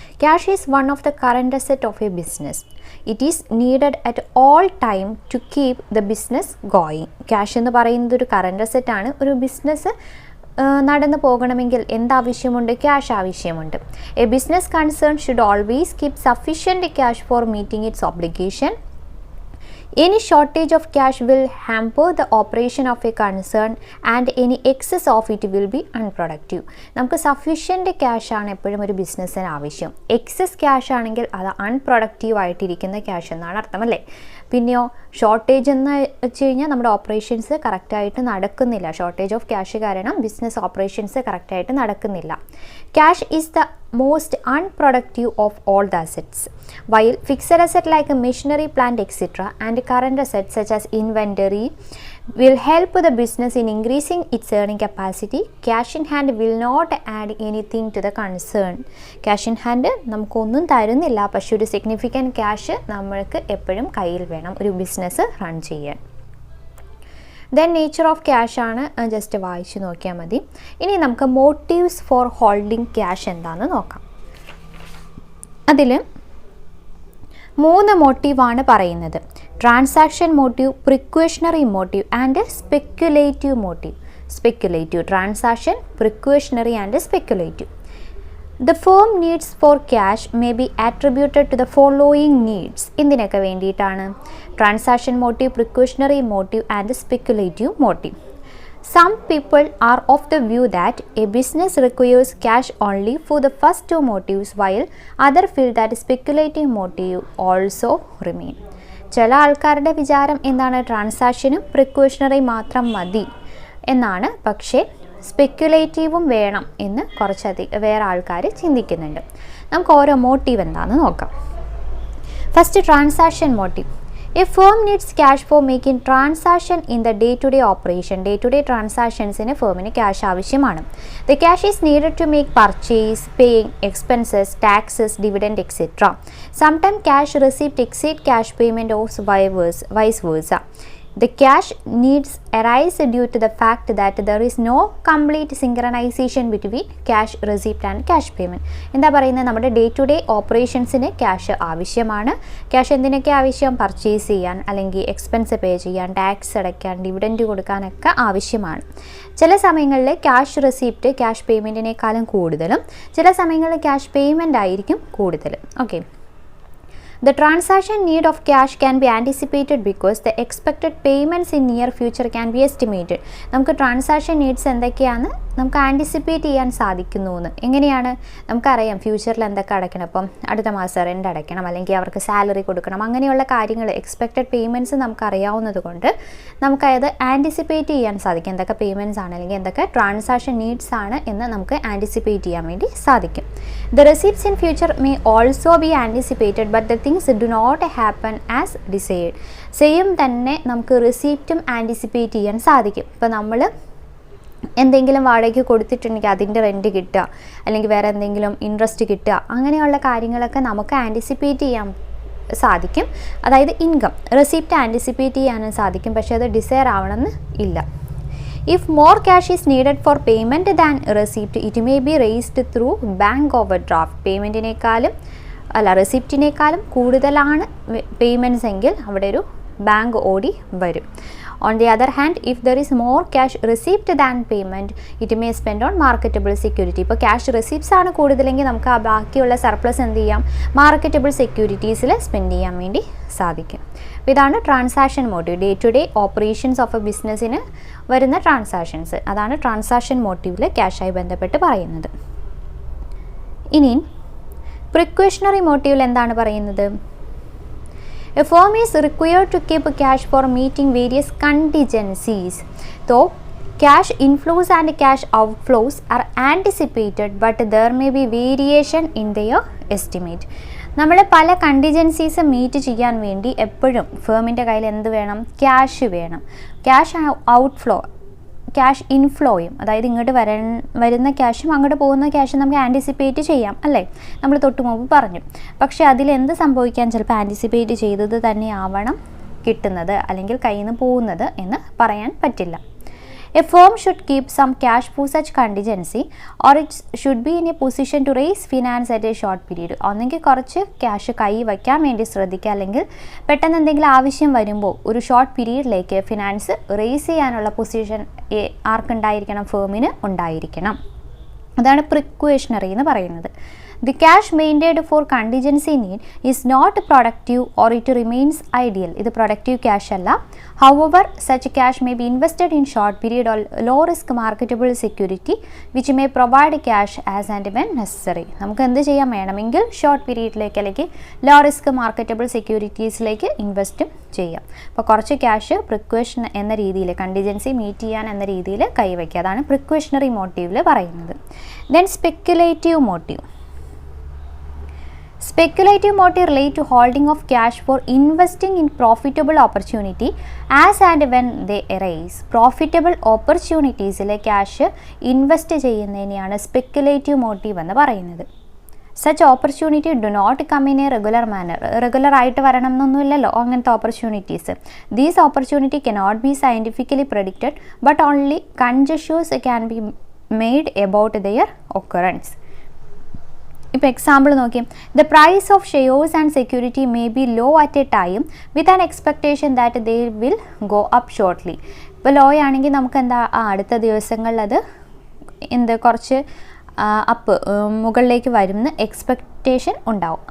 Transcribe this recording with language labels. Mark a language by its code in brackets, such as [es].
[en] Cash is one of the current asset of a business. It is needed at all time to keep the business going. [ml] Cash എന്ന് പറയുന്നത് ഒരു current അസെറ്റാണ്. ഒരു business നടന്നു പോകണമെങ്കിൽ എന്താവശ്യമുണ്ട്? Cash ആവശ്യമുണ്ട്. [en] A business concern should always keep sufficient cash for meeting its obligation. Any shortage of cash will hamper the operation of a concern and any excess of it will be unproductive. [ml] നമുക്ക് sufficient cash ആണ് എപ്പോഴും ഒരു ബിസിനസ്സിന് ആവശ്യം. Excess cash ആണെങ്കിൽ അത് unproductive ആയിട്ടിരിക്കുന്ന cash എന്നാണ് അർത്ഥം, അല്ലേ? പിന്നെയോ ഷോർട്ടേജ് എന്ന് വെച്ച് കഴിഞ്ഞാൽ നമ്മുടെ ഓപ്പറേഷൻസ് കറക്റ്റായിട്ട് നടക്കുന്നില്ല. ഷോർട്ടേജ് ഓഫ് ക്യാഷ് കാരണം ബിസിനസ് ഓപ്പറേഷൻസ് കറക്റ്റായിട്ട് നടക്കുന്നില്ല. [en] Cash is the most unproductive of all the assets. While fixed asset like a machinery, plant, etc. and current assets such as inventory will help the business in increasing its earning capacity, cash in hand will not add anything to the concern. Cash in hand [ml] നമുക്കൊന്നും തരുന്നില്ല, പക്ഷേ ഒരു significant cash നമ്മൾക്ക് എപ്പോഴും കയ്യിൽ വേണം ഒരു business run ചെയ്യാൻ. ദെൻ നേച്ചർ ഓഫ് ക്യാഷ് ആണ്, ജസ്റ്റ് വായിച്ച് നോക്കിയാൽ മതി. ഇനി നമുക്ക് [en] motives for holding cash [ml] എന്താണെന്ന് നോക്കാം. അതിൽ 3 മോട്ടീവാണ് പറയുന്നത്. [en] Transaction motive, precautionary motive and speculative motive. Speculative, transaction, precautionary and speculative. The firm needs for cash may be attributed to the following needs. [ml] ഇതിനൊക്കെ വേണ്ടിയിട്ടാണ് transaction motive, precautionary motive and speculative motive. [en] Some people are of the view that a business requires cash only for the first 2 motives, while others feel that speculative motive also remain. [ml] ചില ആൾക്കാരുടെ വിചാരം എന്താണ്? ട്രാൻസാക്ഷനും precautionary മാത്രം മതി എന്നാണ്. പക്ഷേ സ്പെക്കുലേറ്റീവും വേണം എന്ന് കുറച്ചധികം വേറെ ആൾക്കാർ ചിന്തിക്കുന്നുണ്ട്. നമുക്ക് ഓരോ മോട്ടീവ് എന്താണെന്ന് നോക്കാം. First, transaction motive. [en] A firm needs cash for making transaction in the day to day operation. [ml] Day to day ട്രാൻസാക്ഷൻസിന് ഫേമിന് cash ആവശ്യമാണ്. [en] The cash is needed to make purchase, paying expenses, taxes, dividend et cetera. Sometime cash receipt exceed cash payment of vice versa. The cash needs arise due to the fact that there is no complete synchronization between cash receipt and cash payment. [ml] എന്താ പറയുന്നത്? നമ്മുടെ day to day ഓപ്പറേഷൻസിന് cash ആവശ്യമാണ്. Cash എന്തിനൊക്കെ ആവശ്യം? Purchase ചെയ്യാൻ, അല്ലെങ്കിൽ expense പേ ചെയ്യാൻ, tax അടയ്ക്കാൻ, ഡിവിഡൻഡ് കൊടുക്കാനൊക്കെ ആവശ്യമാണ്. ചില സമയങ്ങളിൽ ക്യാഷ് റെസിപ്റ്റ് ക്യാഷ് പേയ്മെൻറ്റിനേക്കാളും കൂടുതലും, ചില സമയങ്ങളിൽ ക്യാഷ് പേയ്മെൻ്റ് ആയിരിക്കും കൂടുതലും. Okay. [en] The transaction need of cash can be anticipated because the expected payments in near future can be estimated. [ml] നമുക്ക് ട്രാൻസാക്ഷൻ നീഡ്സ് എന്തൊക്കെയാണ് നമുക്ക് ആൻറ്റിസിപ്പേറ്റ് ചെയ്യാൻ സാധിക്കുന്നു എന്ന്. എങ്ങനെയാണ്? നമുക്കറിയാം ഫ്യൂച്ചറിൽ എന്തൊക്കെ അടയ്ക്കണം. അപ്പം അടുത്ത മാസം റെൻ്റ് അടയ്ക്കണം, അല്ലെങ്കിൽ അവർക്ക് സാലറി കൊടുക്കണം, അങ്ങനെയുള്ള കാര്യങ്ങൾ എക്സ്പെക്റ്റഡ് പേയ്മെൻറ്റ്സ് നമുക്കറിയാവുന്നത് കൊണ്ട് നമുക്കത് ആൻറ്റിസിപ്പേറ്റ് ചെയ്യാൻ സാധിക്കും. എന്തൊക്കെ പേയ്മെൻറ്റ്സ് ആണ്, അല്ലെങ്കിൽ എന്തൊക്കെ ട്രാൻസാക്ഷൻ നീഡ്സ് ആണ് എന്ന് നമുക്ക് ആൻറ്റിസിപ്പേറ്റ് ചെയ്യാൻ വേണ്ടി സാധിക്കും. [en] The receipts in future may also be anticipated, but the things do not happen as desired. [ml] Same തന്നെ നമുക്ക് റിസീപ്റ്റും ആൻറ്റിസിപ്പേറ്റ് ചെയ്യാൻ സാധിക്കും. ഇപ്പോൾ നമ്മൾ എന്തെങ്കിലും വാടകയ്ക്ക് കൊടുത്തിട്ടുണ്ടെങ്കിൽ അതിൻ്റെ റെൻറ്റ് കിട്ടുക, അല്ലെങ്കിൽ വേറെ എന്തെങ്കിലും ഇൻട്രസ്റ്റ് കിട്ടുക, അങ്ങനെയുള്ള കാര്യങ്ങളൊക്കെ നമുക്ക് ആൻറ്റിസിപ്പേറ്റ് ചെയ്യാൻ സാധിക്കും. അതായത് ഇൻകം റെസിപ്റ്റ് ആൻറ്റിസിപ്പേറ്റ് ചെയ്യാനും സാധിക്കും, പക്ഷേ അത് ഡിസയർ ആവണമെന്ന് ഇല്ല. [en] If more cash is needed for payment than receipt, it may be raised through bank overdraft. [ml] പേയ്മെൻറ്റിനേക്കാളും റെസിപ്റ്റിനേക്കാളും കൂടുതലാണ് പേയ്മെൻറ്റ്സ് എങ്കിൽ അവിടെ ഒരു ബാങ്ക് ഓടി വരും. [en] On the other hand, if there is more cash received than payment, it may spend on marketable security. [ml] ഇപ്പോൾ cash receipts ആണ് കൂടുതലെങ്കിൽ നമുക്ക് ആ ബാക്കിയുള്ള സർപ്ലസ് എന്ത് ചെയ്യാം, മാർക്കറ്റബിൾ സെക്യൂരിറ്റീസിൽ സ്പെൻഡ് ചെയ്യാൻ വേണ്ടി സാധിക്കും. അപ്പോൾ ഇതാണ് transaction motive, day to day operations of A ബിസിനസ്സിന് വരുന്ന ട്രാൻസാക്ഷൻസ്. അതാണ് ട്രാൻസാക്ഷൻ മോട്ടീവിൽ ക്യാഷായി ബന്ധപ്പെട്ട് പറയുന്നത്. ഇനി പ്രിക്വേഷണറി മോട്ടീവിൽ എന്താണ് പറയുന്നത്? [en] A firm is required to keep cash for meeting various contingencies. Though cash inflows and cash outflows are anticipated, but there may be variation in their estimate. [ml] നമ്മൾ പല കണ്ടിജൻസീസ് മീറ്റ് ചെയ്യാൻ വേണ്ടി എപ്പോഴും ഫേമിൻ്റെ കയ്യിൽ എന്ത് വേണം? ക്യാഷ് വേണം. ക്യാഷ് ഔട്ട്ഫ്ലോ, ക്യാഷ് ഇൻഫ്ലോയും, അതായത് ഇങ്ങോട്ട് വരുന്ന ക്യാഷും അങ്ങോട്ട് പോകുന്ന ക്യാഷും നമുക്ക് ആൻറ്റിസിപ്പേറ്റ് ചെയ്യാം അല്ലേ, നമ്മൾ തൊട്ട് മുമ്പ് പറഞ്ഞു. പക്ഷേ അതിലെന്ത് സംഭവിക്കാൻ, ചിലപ്പോൾ ആൻറ്റിസിപ്പേറ്റ് ചെയ്തത് തന്നെ ആവണം കിട്ടുന്നത് അല്ലെങ്കിൽ കയ്യിൽ നിന്ന് പോകുന്നത് എന്ന് പറയാൻ പറ്റില്ല. [en] A firm should keep some cash for such contingency, or it should be in a position to raise finance at a short period. [ml] ഒന്നെങ്കിൽ കുറച്ച് ക്യാഷ് കൈ വയ്ക്കാൻ വേണ്ടി ശ്രദ്ധിക്കുക, അല്ലെങ്കിൽ പെട്ടെന്ന് എന്തെങ്കിലും ആവശ്യം വരുമ്പോൾ ഒരു ഷോർട്ട് പീരീഡിലേക്ക് ഫിനാൻസ് റേസ് ചെയ്യാനുള്ള പൊസിഷൻ ആർക്കുണ്ടായിരിക്കണം? ഫേമിന് ഉണ്ടായിരിക്കണം. അതാണ് പ്രിക്വേഷണറി എന്ന് പറയുന്നത്. [en] The cash maintained for contingency need is not productive or it remains ideal. [ml] ഇത് productive cash അല്ല. [en] However, such cash may be invested in short period or low risk marketable security which may provide cash as and when necessary. [ml] നമുക്ക് എന്ത് ചെയ്യാൻ വേണമെങ്കിൽ short പീരീഡിലേക്ക് അല്ലെങ്കിൽ low risk marketable സെക്യൂരിറ്റീസിലേക്ക് invest ചെയ്യാം. അപ്പോൾ കുറച്ച് ക്യാഷ് പ്രിക്വേഷൻ എന്ന രീതിയിൽ, കണ്ടിജൻസി മീറ്റ് ചെയ്യാൻ എന്ന രീതിയിൽ കൈവയ്ക്കുക. അതാണ് പ്രിക്വേഷണറി മോട്ടീവിൽ പറയുന്നത്. [en] Then speculative motive. Speculative motive relate to holding of cash for investing in profitable opportunity as and when they arise. [ml] Profitable opportunitiesile cash invest ചെയ്യുന്നതിനെയാണ് speculative motive എന്ന് പറയുന്നത്. [en] Such opportunity do not come in a regular manner. [ml] Regular ആയിട്ട് വരണം എന്നൊന്നുമില്ലല്ലോ അങ്ങനത്തെ opportunities. [en] These opportunity cannot be scientifically predicted, but only conjectures can be made about their occurrence. [ml] ഇപ്പോൾ example നോക്കി, [en] The price of shares and security may be low at a time with an expectation that they will go up shortly. [ml] ഇപ്പോൾ law ആണെങ്കിൽ നമുക്ക് എന്താ അടുത്ത ദിവസങ്ങളിൽ അത് കുറച്ച് അപ്പ് മുകളിലേക്ക് വരുന്ന എക്സ്പെക്ടേഷൻ ഉണ്ടാവും.